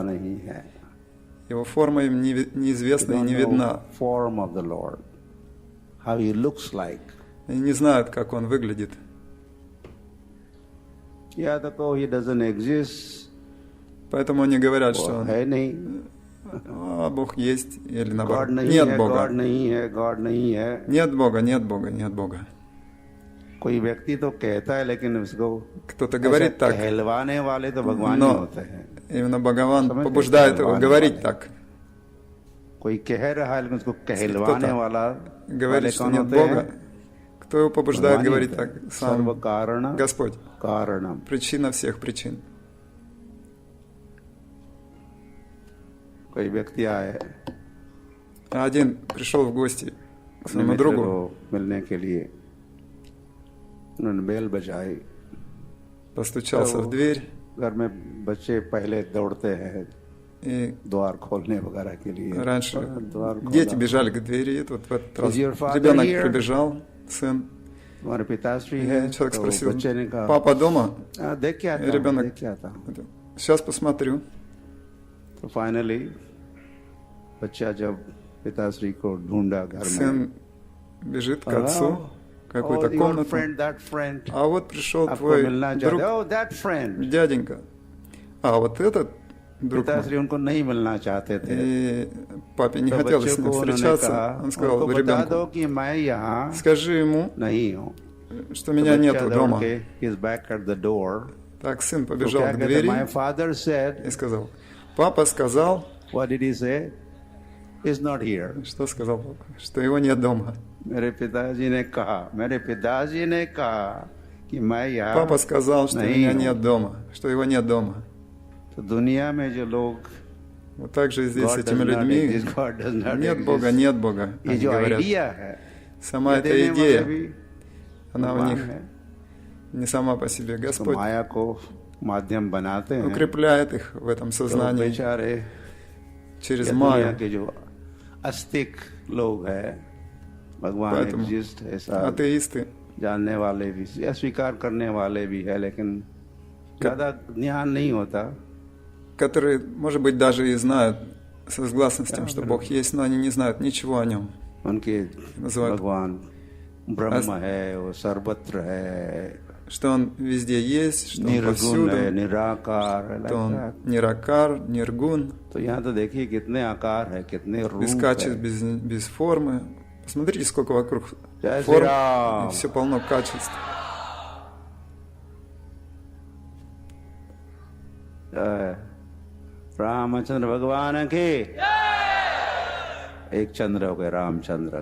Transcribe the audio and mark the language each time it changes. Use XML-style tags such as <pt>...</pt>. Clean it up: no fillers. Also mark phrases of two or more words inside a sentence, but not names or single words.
<ru>Его форма им неизвестна и не видна. Они не знают, как Он выглядит. Поэтому они говорят, что Бог есть, или</ru> <hi>गॉड</hi> <ru>наоборот,</ru> <hi>नहीं</hi> <ru>нет</ru> <hi>है,</hi> <ru>Бога.</ru> <hi>गॉड नहीं है, गॉड नहीं है.</hi> <ru>Нет Бога, нет Бога, нет Бога.</ru> <hi>कोई व्यक्ति तो कहता है लेकिन उसको</hi> <ru>Кто-то</ru> <hi>ऐसा</hi> <ru>говорит так,</ru> <hi>कहलवाने वाले तो भगवान ही</hi> <ru>но</ru> <hi>होते हैं.</hi> <ru>именно Бхагаван</ru> <hi>समझ</hi> <ru>побуждает</ru> <hi>गए,</hi> <ru>его</ru> <hi>कहलवाने</hi> <ru>говорить</ru> <hi>वाले.</hi> <ru>так.</ru> <hi>कोई कह रहा है लेकिन उसको कहलवाने वाला</hi> <ru>Говорит, что</ru> <hi>कौन</hi> <ru>нет</ru> <hi>होते हैं?</hi> <ru>Бога. Кто его побуждает</ru> <hi>भगवान ही</hi> <ru>говорить</ru> <hi>होते</hi> <ru>так?</ru> <hi>हैं.</hi> <ru>Сам</ru> <sa>सर्व कारण</sa> <ru>Господь.</ru> <sa>कारणम.</sa> <ru>Причина всех причин.</ru> <hi>कोई व्यक्ति आए</hi> <ru>Один пришел в гости к</ru> <hi>अपने</hi> <ru>своему</ru> <hi>मित्र</hi> <ru>другу,</ru> <hi>को मिलने के लिए. उन्होंने बेल बजाई.</hi> <ru>постучался в дверь,</ru> <hi>घर में बच्चे पहले दौड़ते हैं</hi> <ru>и</ru> <hi>द्वार खोलने वगैरह के लिए.</hi> <ru>раньше</ru> <hi>द्वार</hi> <ru>дети</ru> <hi>खोला.</hi> <ru>бежали к двери, и тут в этот раз</ru> <en>Is your father</en> <ru>ребенок</ru> <en>here?</en> <ru>прибежал, сын,</ru> <hi>तुम्हारे पिताश्री</hi> <ru>и</ru> <hi>है.</hi> <ru>человек</ru> <hi>तो</hi> <ru>спросил,</ru> <hi>बच्चे ने कहा</hi> <ru>папа дома?</ru> <hi>देख के आता हूँ,</hi> <ru>ребенок,</ru> <hi>देख के आता हूँ.</hi> <ru>Сейчас посмотрю.</ru> <hi>तो फाइनली बच्चा जब पिताश्री को ढूंढा घर में.</hi> <ru>Сын бежит к отцу, в какую-то комнату,</ru> <en>that friend.</en> <ru>а вот пришел</ru> <hi>आपको</hi> <ru>твой</ru> <hi>मिलना चाहते.</hi> <ru>друг,</ru> <en>Oh, that friend.</en> <ru>дяденька. А вот этот друг мой.</ru> <hi>पिताश्री उनको नहीं मिलना चाहते थे.</hi> <ru>И папе не</ru> <hi>तो</hi> <ru>хотелось</ru> <hi>बच्चे</hi> <ru>с ним</ru> <hi>को उन्होंने</hi> <ru>встречаться.</ru> <hi>कहा,</hi> <ru>Он сказал</ru> <hi>उनको बता दो</hi> <ru>ребенку,</ru> <hi>कि मैं यहाँ</hi> <ru>скажи ему,</ru> <hi>नहीं हूँ.</hi> <ru>что меня</ru> <hi>तो</hi> <ru>нету</ru> <hi>बच्चा</hi> <ru>дома.</ru> <hi>दौड़ के,</hi> <en>he's back at the door.</en> <ru>Так сын</ru> <hi>तो</hi> <ru>побежал</ru> <hi>क्या</hi> <ru>к</ru> <hi>कहते?</hi> <ru>двери</ru> <en>My father said.</en> <ru>и сказал, папа сказал,</ru> <en>What did he say? He's not here.</en> <ru>что сказал папа? Что его нет дома.</ru> <hi>मेरे पिताजी ने कहा कि मैं यहाँ</hi> <ru>Папа сказал, что</ru> <hi>नहीं</hi> <ru>меня</ru> <hi>हूँ.</hi> <ru>нет дома, что его нет дома.</ru> <hi>तो दुनिया में जो लोग</hi> <ru>Вот так же и здесь с</ru> <en>God</en> <ru>этими</ru> <en>does not</en> <ru>людьми</ru> <en>exist, God does not</en> <ru>нет</ru> <en>exist.</en> <ru>Бога,</ru> <hi>ये</hi> <ru>они</ru> <hi>जो</hi> <ru>говорят.</ru> <hi>आइडिया है,</hi> <ru>Сама</ru> <hi>ये</hi> <ru>эта</ru> <hi>देने वाला</hi> <ru>идея,</ru> <hi>भी</hi> <ru>она у</ru> <hi>भगवान</hi> <ru>них</ru> <hi>है.</hi> <ru>не сама по себе.</ru> <hi>तो</hi> <ru>Господь</ru> <hi>माया को माध्यम बनाते हैं.</hi> <ru>укрепляет их в этом</ru> <hi>तो</hi> <ru>сознании</ru> <hi>बेचारे</hi> <ru>через</ru> <hi>या दुनिया</hi> <ru>Майю.</ru> <hi>के जो आस्तिक लोग हैं, भगवान</hi> <ru>Поэтому</ru> <hi>एग्जिस्ट ऐसा</hi> <ru>атеисты,</ru> <hi>जानने वाले भी या स्वीकार करने वाले भी है, लेकिन ज्यादा ज्ञान नहीं होता.</hi> <ru>которые, может быть, даже и знают согласно с тем, что Бог есть, но они не знают ничего о Нем.</ru> <hi>उनके</hi> <ru>называют</ru> <hi>भगवान ब्रह्म है, वो सर्वत्र है,</hi> <ru>Что Он везде есть, что Он</ru> <hi>निर्गुण है,</hi> <ru>повсюду,</ru> <hi>निराकार है.</hi> <ru>что Он ниракар, ниргун,</ru> <hi>तो यहाँ तो देखिए कितने आकार है, कितने रूप</hi> <ru>без</ru> <hi>है.</hi> <ru>качеств, без формы. Посмотрите, сколько вокруг</ru> <hi>जय श्री</hi> <ru>форм,</ru> <hi>राम.</hi> <ru>и все полно качеств.</ru> <hi>रामचंद्र भगवान के एक चंद्र हो गए रामचंद्र.</hi>